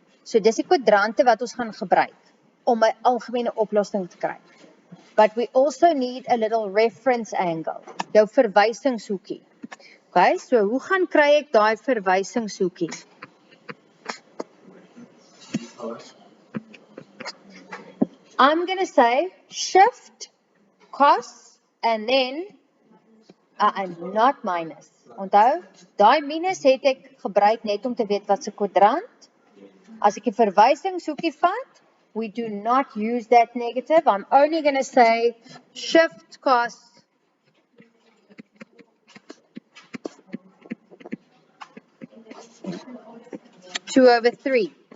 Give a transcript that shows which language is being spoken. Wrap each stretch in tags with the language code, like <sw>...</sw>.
<af>So dis die kwadrante wat ons gaan gebruik om 'n algemene oplossing te kry.</af> <en>But we also need a little reference angle,</en> <af>jou verwysingshoekie. Okay, so hoe gaan kry ek daai verwysingshoekie?</af> <en>I'm going to say shift, cos, and then, not minus.</en> <af>Onthou, daai minus het ek gebruik net om te weet wat se kwadrant. As ek die verwysingshoekie vat,</af> <en>we do not use that negative. I'm only going to say shift, cos, two over 3.</en>